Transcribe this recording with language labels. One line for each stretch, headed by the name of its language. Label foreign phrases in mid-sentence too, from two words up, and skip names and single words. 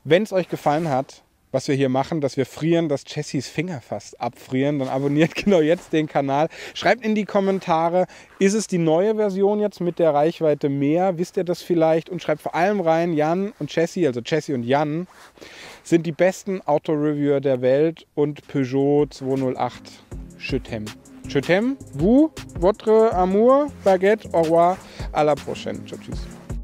German: Wenn es euch gefallen hat, was wir hier machen, dass wir frieren, dass Jessys Finger fast abfrieren. Dann abonniert genau jetzt den Kanal. Schreibt in die Kommentare, ist es die neue Version jetzt mit der Reichweite mehr? Wisst ihr das vielleicht? Und schreibt vor allem rein, Jan und Jessie, also Jessie und Jan, sind die besten Autoreviewer der Welt und Peugeot 208
French: Je t'aime. Je t'aime, vous, votre amour, baguette, au revoir, à la prochaine.
German: Ciao, tschüss.